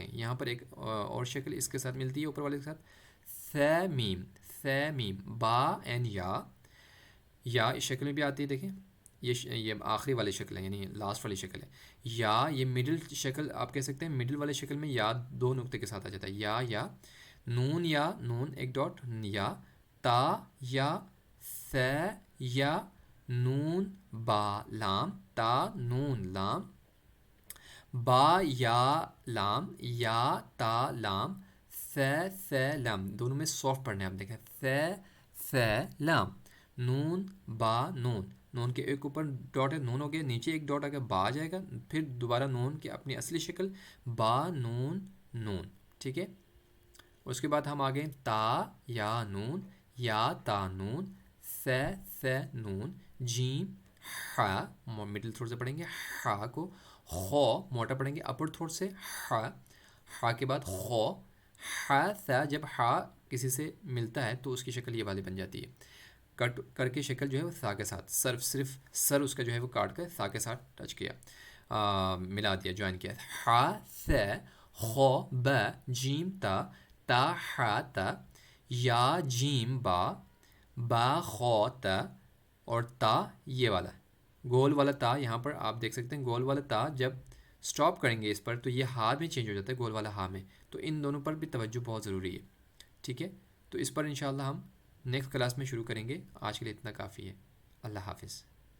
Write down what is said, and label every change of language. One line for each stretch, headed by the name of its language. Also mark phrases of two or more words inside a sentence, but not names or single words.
Urdu: یہاں پر ایک اور شکل اس کے ساتھ ملتی ہے اوپر والے کے ساتھ, ث میم. ث میم. با اینڈ یا اس شکل میں بھی آتی ہے. دیکھیں یہ آخری والی شکل ہے یعنی لاسٹ والی شکل ہے. یا یہ مڈل شکل آپ کہہ سکتے ہیں, مڈل والی شکل میں یا 2 نقطے کے ساتھ آ جاتا ہے. یا نون, یا نون ایک ڈاٹ, یا تا, یا ث, یا نون با لام, تا نون لام, با یا لام, یا تا لام, ث لام. دونوں میں سافٹ پڑھنے آپ دیکھیں, ث لام. نون با نون, نون کے ایک اوپر ڈاٹ ہے, نون ہو گیا, نیچے ایک ڈاٹ آ گیا, با جائے گا, پھر دوبارہ نون کی اپنی اصلی شکل, با نون نون. ٹھیک ہے. اس کے بعد ہم آگے تا یا نون, یا تا نون, ث نون, جیم ہا
English: middle throat
Urdu: سے پڑھیں گے ہا کو, خو موٹا پڑھیں گے
English: upper throat
Urdu: سے ہا, ہا کے بعد خو, ہا ثا. جب ہا کسی سے ملتا ہے تو اس کی شکل یہ والی بن جاتی ہے, کٹ کر کے شکل جو ہے وہ ثا کے ساتھ, صرف سر اس کا جو ہے وہ کاٹ کر ثا کے ساتھ ٹچ کیا, ملا دیا, جوائن کیا. ہا ث خو ب جیم تا, تا ہا تا, یا جیم با, با خو تا, اور تا یہ والا گول والا تا. یہاں پر آپ دیکھ سکتے ہیں گول والا تا جب سٹاپ کریں گے اس پر تو یہ ہا میں چینج ہو جاتا ہے, گول والا ہا میں. تو ان دونوں پر بھی توجہ بہت ضروری ہے. ٹھیک ہے. تو اس پر انشاءاللہ ہم
English: next class
Urdu: میں شروع کریں گے. آج کے لیے اتنا کافی ہے. اللہ حافظ.